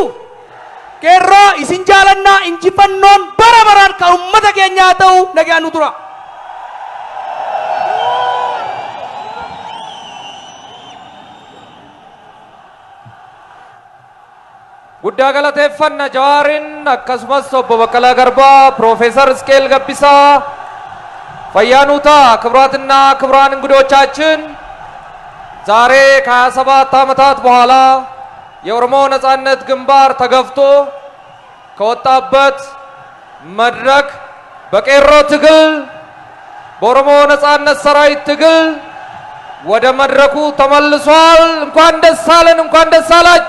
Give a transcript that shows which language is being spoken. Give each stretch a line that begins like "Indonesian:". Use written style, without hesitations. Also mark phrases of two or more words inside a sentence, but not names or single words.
Oromo: Qeerroo isin jaalannaa injifannoon bara baraan kan uummata keenyaa ta'u nagaan nu tura. Guddaa galateeffanna Jawaarin akkasumas obbo Baqqalaa Garbaa ፕሮፌሰር እስቄል ገቢሳ
Amharic: ፈያኑታ ክቡራትና ክቡራን እንግዶቻችን ዛሬ ከ27 ዓመታት በኋላ የኦሮሞ ነጻነት ግንባር ተገፍቶ ከወጣበት መድረክ በቄሮ ትግል በኦሮሞ ነጻነት ሰራዊት ትግል ወደ መድረኩ ተመልሷል። እንኳን ደስ አለን፣ እንኳን ደስ አላችሁ።